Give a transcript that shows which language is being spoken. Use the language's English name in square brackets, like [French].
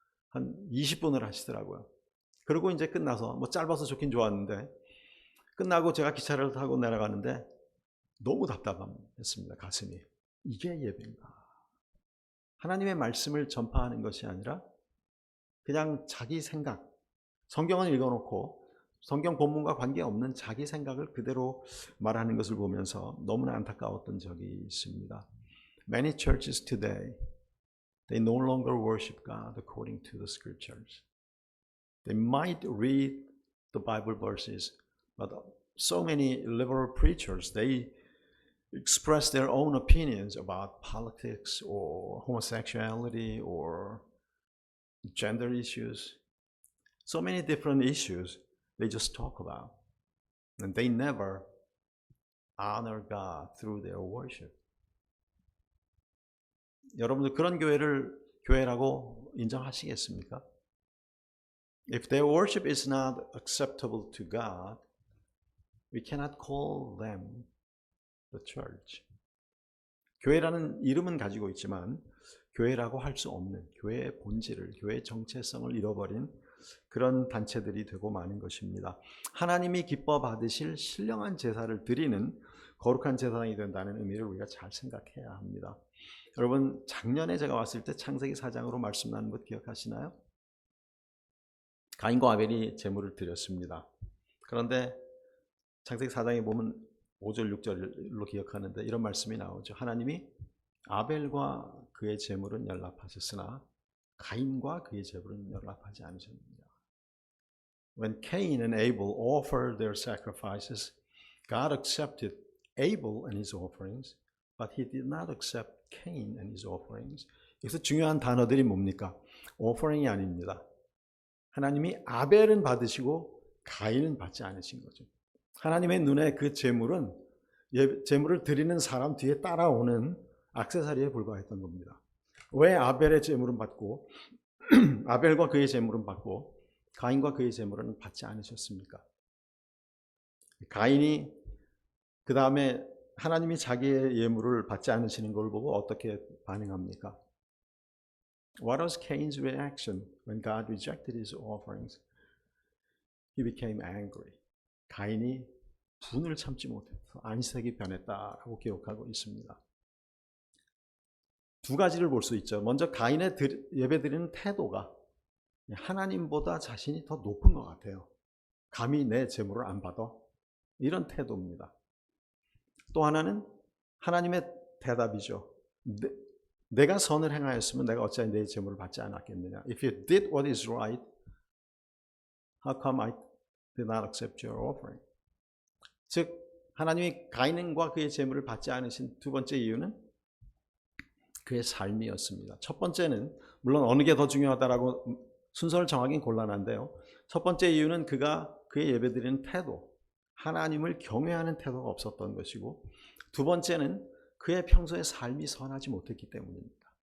[Korean] 한 20분을 하시더라고요. 그리고 이제 끝나서 짧아서 좋긴 좋았는데 끝나고 제가 기차를 타고 내려가는데 너무 답답했습니다. 가슴이. 이게 예배인가? 하나님의 말씀을 전파하는 것이 아니라 그냥 자기 생각, 성경은 읽어놓고 성경 본문과 관계없는 자기 생각을 그대로 말하는 것을 보면서 너무나 안타까웠던 적이 있습니다. [English] Many churches today, they no longer worship God according to the scriptures. They might read the Bible verses, but so many liberal preachers, they express their own opinions about politics or homosexuality or gender issues. So many different issues they just talk about. And they never honor God through their worship. [Korean] 여러분들 그런 교회라고 인정하시겠습니까? [English] If their worship is not acceptable to God, we cannot call them the church. [Korean] 교회라는 이름은 가지고 있지만 교회라고 할 수 없는 교회의 본질을, 교회의 정체성을 잃어버린 그런 단체들이 되고 마는 것입니다. 하나님이 기뻐 받으실 신령한 제사를 드리는 거룩한 제사장이 된다는 의미를 우리가 잘 생각해야 합니다. 여러분, 작년에 제가 왔을 때 창세기 4장으로 말씀 나눈 것 기억하시나요? 가인과 아벨이 제물을 드렸습니다. 그런데 창세기 4장에 보면 5절 6절로 기억하는데 이런 말씀이 나오죠. 하나님이 아벨과 그의 제물은 연락하셨으나 가인과 그의 제물은 연락하지 않으셨느니라. [English] When Cain and Abel offered their sacrifices, God accepted Abel and his offerings, but he did not accept Cain and his offerings. [Korean] 여기서 중요한 단어들이 뭡니까? offering이 아닙니다. 하나님이 아벨은 받으시고 가인은 받지 않으신 거죠. 하나님의 눈에 그 제물은 제물을 드리는 사람 뒤에 따라오는 액세서리에 불과했던 겁니다. 왜 아벨의 제물은 받고 아벨과 그의 제물은 받고 가인과 그의 제물은 받지 않으셨습니까? 가인이 그 다음에 하나님이 자기의 예물을 받지 않으시는 걸 보고 어떻게 반응합니까? [English] What was Cain's reaction when God rejected his offerings? He became angry. [Korean] 가인이 분을 참지 못해서 안색이 변했다라고 기록하고 있습니다. 두 가지를 볼 수 있죠. 먼저 가인의 예배드리는 태도가 하나님보다 자신이 더 높은 것 같아요. 감히 내 제물을 안 받아? 이런 태도입니다. 또 하나는 하나님의 대답이죠. 내가 선을 행하였으면 내가 어찌하여 내 제물을 받지 않았겠느냐. [English] If you did what is right, how come I did not accept your offering? [Korean] 즉 하나님이 가인과 그의 제물을 받지 않으신 두 번째 이유는 그의 삶이었습니다. 첫 번째는 물론 어느 게 더 중요하다라고 순서를 정하긴 곤란한데요. 첫 번째 이유는 그의 예배드리는 태도, 하나님을 경외하는 태도가 없었던 것이고, 두 번째는 그의 평소의 삶이 선하지 못했기 때문입니다.